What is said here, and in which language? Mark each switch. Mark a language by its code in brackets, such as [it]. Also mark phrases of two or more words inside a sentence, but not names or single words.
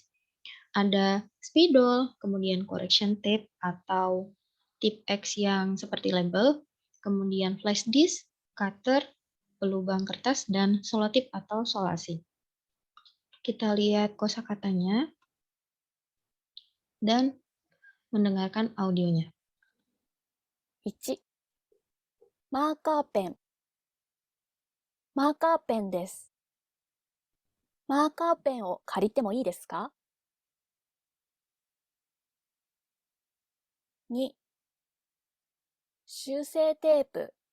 [id] Ada spidol, kemudian [en] correction tape [id] atau tip X yang seperti label, kemudian [en] flash disk, [id] cutter, pelubang kertas, dan selotip atau solasi. Kita lihat kosakatanya dan mendengarkan audionya. [ja] 1、マーカーペン。マーカーペンです。マーカーペンを借りてもいいですか？ 2、修正テープ。